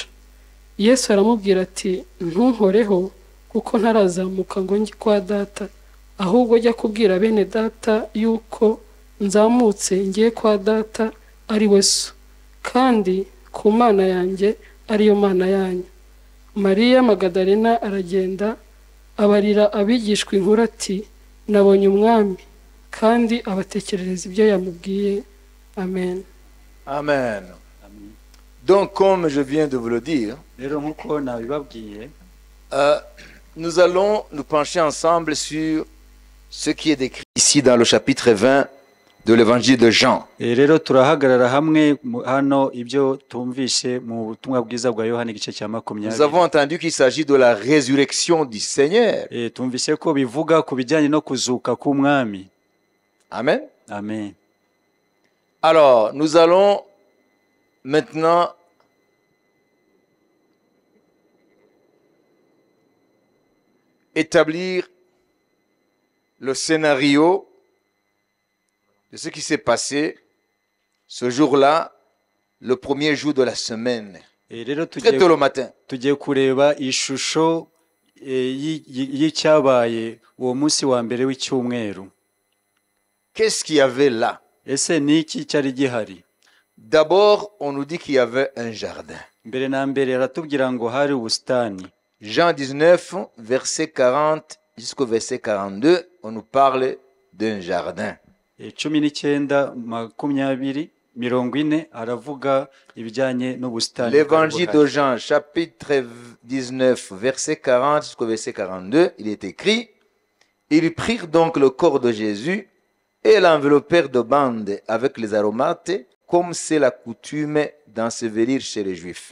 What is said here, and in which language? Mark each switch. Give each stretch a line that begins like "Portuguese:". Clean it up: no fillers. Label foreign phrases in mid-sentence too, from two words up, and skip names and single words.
Kinyarwanda: Yesu aramubwira ati ntunkoreho kuko ntarazamuka ngo njye kwa data, ahubwo jya kubwira bene data yuko nzamutse ngiye kwa data ari we so, kandi ku mana yanjye ariyo mana yanyu. Mariya Magadalena aragenda abarira abigishwa inkuru ati nabonye umwami, kandi abatekerereza ibyo yamubwiye. Amen. Amen.
French: Donc, comme je viens de vous le dire,
Kinyarwanda: rero nk'uko nabibabwiye,
French: nous allons nous pencher ensemble sur ce qui est décrit ici dans le chapitre 20 de l'évangile de Jean.
Kinyarwanda: rero turahagarara hamwe hano ibyo tumvishe mu butumwa bwiza bwa Yohana igice cya
French: Nous 20. avons entendu qu'il s'agit de la résurrection du Seigneur.
Kinyarwanda: Tumvishe ko bivuga ku bijyanye no kuzuka k'umwami. Amen. Amen.
French: Alors, nous allons maintenant établir le scénario de ce qui s'est passé ce jour-là, le premier jour de la semaine,
Kinyarwanda: rero
French: très tôt le matin.
Kinyarwanda: tugiye kureba ishusho y'icyabaye uwo munsi wa mbere w'icyumweru.
French: Qu'est-ce qu'il y avait là?
Kinyarwanda: Ese ni iki cyari gihari?
French: D'abord, on nous dit qu'il y avait un jardin.
Kinyarwanda: Mbere na mbere aratubwira ngo hari ubusitani.
French: Jean 19, verset 40 jusqu'au verset 42, on nous parle d'un jardin.
Kinyarwanda: 19:20 aravuga ibijyanye n'ubusitani.
French: L'évangile de Jean, chapitre 19, verset 40 jusqu'au verset 42, il est écrit: Ils prirent donc le corps de Jésus et l'enveloppèrent de bandes avec les aromates, comme c'est la coutume d'ensevelir chez les Juifs.